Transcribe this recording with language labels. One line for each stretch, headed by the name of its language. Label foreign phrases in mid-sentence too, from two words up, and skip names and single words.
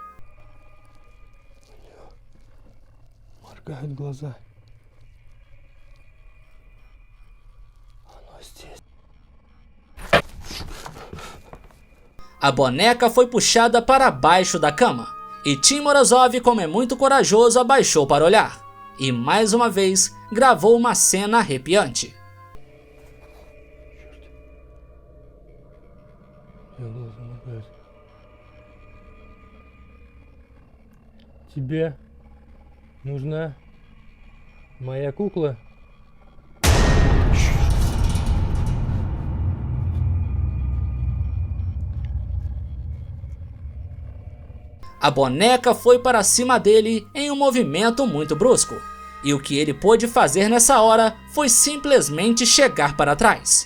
Portuguese: A boneca foi puxada para baixo da cama, e Tim Morozov, como é muito corajoso, abaixou para olhar, e mais uma vez gravou uma cena arrepiante.
Russian: Тебе нужна моя кукла?
Portuguese: A boneca foi para cima dele em um movimento muito brusco, e o que ele pôde fazer nessa hora foi simplesmente chegar para trás.